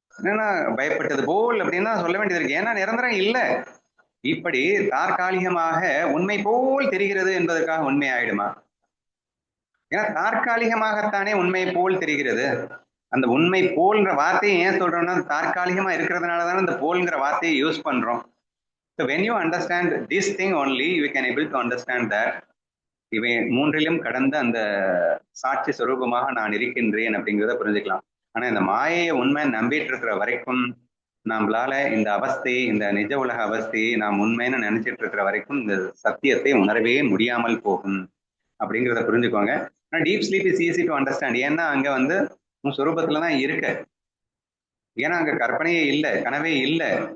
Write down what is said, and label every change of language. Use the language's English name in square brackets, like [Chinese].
[Tamil] ஏன்னா பயப்பட்டது போல் அப்படின்னா சொல்ல வேண்டியது இருக்கு, ஏன்னா நிரந்தரம் இல்லை. இப்படி தற்காலிகமாக உண்மை போல் தெரிகிறது என்பதற்காக உண்மை ஆயிடுமா? ஏன்னா தற்காலிகமாகத்தானே உண்மை போல் தெரிகிறது. அந்த உண்மை போல்ன்ற வார்த்தையை ஏன் சொல்றோம்னா தற்காலிகமா இருக்கிறதுனாலதான் இந்த போல்ங்கிற வார்த்தையை யூஸ் பண்றோம். [English] So when you understand this thing only, you can able to understand that [Tamil] இவை மூன்றிலும் கடந்த அந்த சாட்சி சொரூபமாக நான் இருக்கின்றேன் அப்படிங்கிறத புரிஞ்சுக்கலாம். ஆனா இந்த மாயையை உண்மை நம்பிட்டு இருக்கிற வரைக்கும் நம்மளால இந்த அவஸ்தையை, இந்த நிஜ உலக அவஸ்தையை நாம் உண்மைன்னு நினைச்சிட்டு இருக்கிற வரைக்கும் இந்த சத்தியத்தை உணரவே முடியாமல் போகும் அப்படிங்கிறத புரிஞ்சுக்கோங்க. ஆனா [English] deep sleep is easy to understand, [Tamil] ஏன்னா அங்க வந்து உன் சொரூபத்துலதான் இருக்க, ஏன்னா அங்க கற்பனையே இல்லை, கனவே இல்லை.